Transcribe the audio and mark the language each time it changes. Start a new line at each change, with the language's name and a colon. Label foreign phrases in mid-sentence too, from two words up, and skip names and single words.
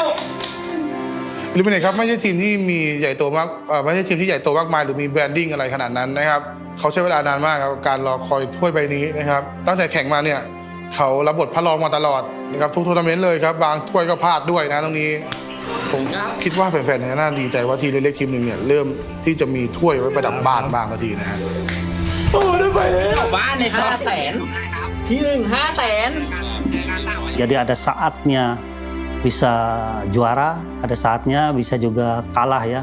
Thai: ลิมิเนตครับไม่ใช่ทีมที่มีใหญ่โตมากไม่ใช่ทีมที่ใหญ่โตมากมายหรือมีแบรนดิ้งอะไรขนาดนั้นนะครับเขาใช้เวลานานมากครับการรอคอยถ้วยใบนี้นะครับตั้งแต่แข่งมาเนี่ยเขารับบทพระรองมาตลอดนะครับทุกทัวร์นาเมนต์เลยครับบางถ้วยก็พลาดด้วยนะตรงนี้ผมคิดว่าแฟนๆน่าดีใจว่าทีมเล็กๆทีมหนึ่งเนี่ยเริ่มที่จะมีถ้วยไว้ประดับบ้านบ้างทีนะฮะ โอ้ได้ไปเลย บ้านเลย500,000ที่1 500,000
Indonesian: Jadi ada saatnya bisa juara, ada saatnya bisa juga kalah ya.